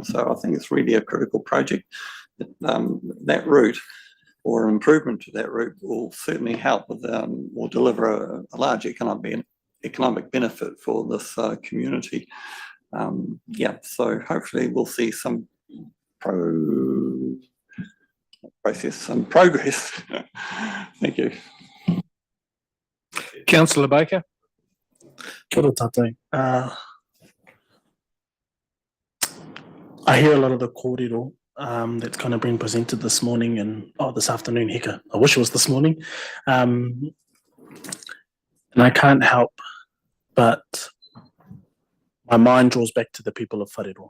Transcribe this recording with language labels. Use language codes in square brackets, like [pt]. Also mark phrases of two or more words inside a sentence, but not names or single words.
[en] So I think it's really a critical project. That route or improvement to that route will certainly help with, will deliver a large economic benefit for this community. So hopefully we'll see some progress. Thank you. Councillor Baker. [mi] Kia ora tātou. [en] I hear a lot of the kōrero that's kind of been presented this morning and this afternoon, heka. I wish it was this morning. And I can't help but my mind draws back to the people of Whareroa.